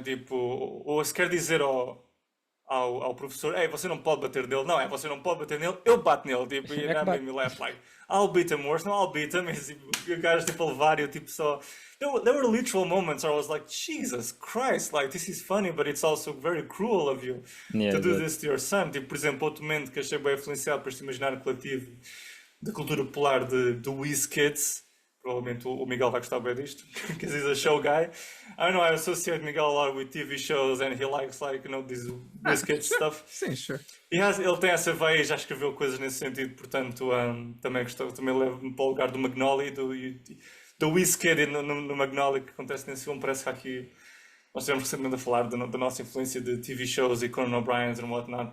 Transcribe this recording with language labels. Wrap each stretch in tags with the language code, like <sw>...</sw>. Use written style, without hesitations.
<pt>Tipo, ou se quer dizer ao professor, ei, você não pode bater nele, não é? Você não pode bater nele, eu bato nele, tipo, e É que</pt> <en>that made me laugh, like, I'll beat him worse, no, I'll beat him,</en> <pt>e o gajo tipo a levar e eu tipo só.</pt> <en>There were literal moments where I was like, Jesus Christ, like, this is funny, but it's also very cruel of you Yeah, to do</en> <pt>exato.</pt> <en>this to your son.</en> <pt>Tipo, por exemplo, outro momento que achei bem influenciado por este imaginário coletivo da cultura popular do WizKids. Provavelmente o Miguel vai gostar bem disto,</pt> <en>because he's a show guy. I know I associate Miguel a lot with TV shows and he likes, like, you know, this WizKids Sure. stuff.</en> <pt>Sim, sure. Ele tem essa veia e já escreveu coisas nesse sentido, portanto, também levo-me para o lugar do Magnolia e do WizKid no Magnolia que acontece nesse filme. Parece que há aqui. Nós estivemos recentemente a falar da nossa influência de TV shows e Conan O'Brien e whatnot.</pt>